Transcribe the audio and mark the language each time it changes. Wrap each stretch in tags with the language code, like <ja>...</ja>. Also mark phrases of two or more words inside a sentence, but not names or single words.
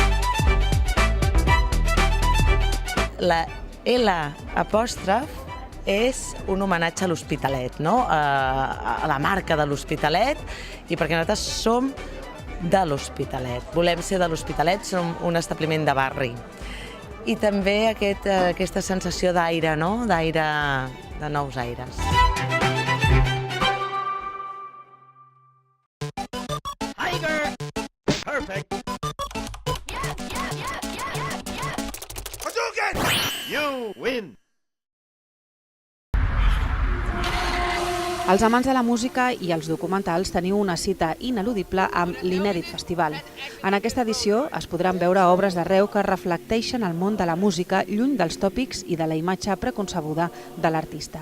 <ca>La L apòstrof és un homenatge a l'Hospitalet, a la marca de l'Hospitalet, i perquè nosaltres som de l'Hospitalet. Volem ser de l'Hospitalet, som un establiment de barri. I també aquesta sensació d'aire, d'aire, de nous aires.</ca> <en>Perfect. Hadouken! You win.</en> <ca>Els amants de la música i els documentals teniu una cita ineludible amb l'Inèdit Festival. En aquesta edició es podran veure obres d'arreu que reflecteixen el món de la música lluny dels tòpics i de la imatge preconcebuda de l'artista.</ca>